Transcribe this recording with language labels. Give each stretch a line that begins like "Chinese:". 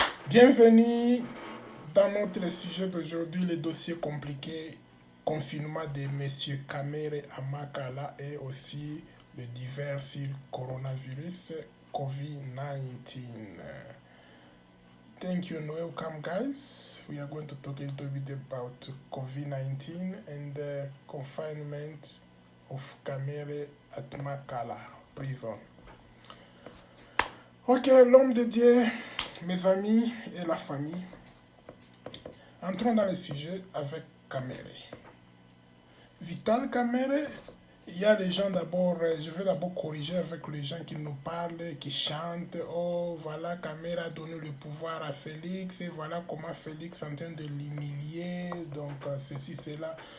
French: Bienvenue dans notre sujet d'aujourd'hui, les dossiers compliqués, confinement de M. Kamere à Makala et aussi le divers sur coronavirus COVID-19.
English: Thank you and welcome, guys. We are going to talk a little bit about COVID-19 and the confinement of Kamere at Makala prison.
French: Ok, l'homme de Dieu, mes amis et la famille, entrons dans le sujet avec Kamere. Vital Kamere, il y a les gens d'abord, je vais d'abord corriger avec les gens qui nous parlent, qui chantent, oh voilà, Kamere a donné le pouvoir à Félix, et voilà comment Félix est en train de l'humilier, donc ceci, cela.